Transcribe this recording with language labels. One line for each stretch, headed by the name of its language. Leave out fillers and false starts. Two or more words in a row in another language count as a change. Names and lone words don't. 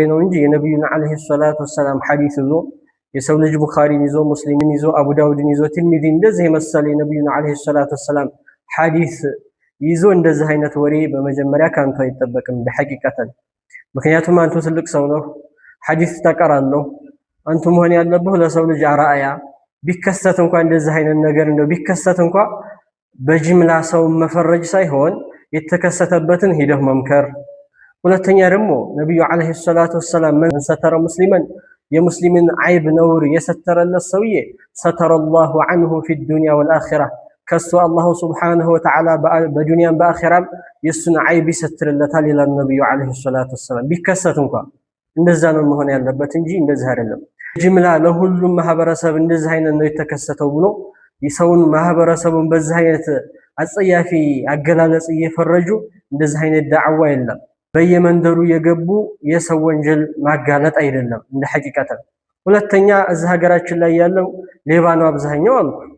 Amharic: ነው እንጂ የነብዩና
Arabic: عليه الصلاة والسلام
Amharic: ሐዲስ ይዞ የሰው ልጅ ቡኻሪን ይዞ ሙስሊምን ይዞ አቡ ዳውድን ይዞ ትርሚዚ እንደዚህ የመሰለ የነብዩና
Arabic: عليه الصلاة والسلام
Amharic: ሐዲስ ይዞ እንደዚህ አይነት ወሬ በመጀመሪያ ካንተ አይጠበቅም በሐቂቃተን ምክንያቱም አንተ ትልቅ ሰው ነው ሐዲስ ተቀራለሁ አንተ መሆን ያለብህ ለሰው ልጅ አራያ ቢከሰት እንኳን እንደዚህ አይነት ነገር እንደው ቢከሰት እንኳን በጅምላ ሰው መፈረጅ ሳይሆን የተከሰተበትን ሄደህ መምከር ሁለተኛ ደግሞ ነብዩ
Arabic: عليه الصلاة والسلام من ستر مسلما
Amharic: የሙስሊምን አይብ ነውር የሰተረለት ሰውዬ
Arabic: ستر الله عنه في الدنيا والاخره
Amharic: ከሱ አላህ
Arabic: سبحانه وتعالى
Amharic: በዱንያም በአኺራም የሱን አይብ ይሰትርለታል ይላል ነብዩ
Arabic: عليه الصلاة والسلام
Amharic: ቢከሰት እንኳን እንደዛ ነው መሆን ያለበት እንጂ እንደዚህ አይደለም ጅምላ ለሁሉም ማህበረሰብ እንደዚህ አይነት ነው የተከሰተው ብሎ የሰውን ማህበረሰቡን በዚህ አይነት አጸያፊ አገላለጽ እየፈረጁ እንደዚህ አይነት ዳዕዋ የለም በየመንደሩ የገቡ የሰው ወንጀል ማጋለጥ አይደለም እንደ ሐቂቃታ ሁለተኛ እዚህ ሀገራችን ላይ ያለው ሌባ ነው አብዛኛው አሉ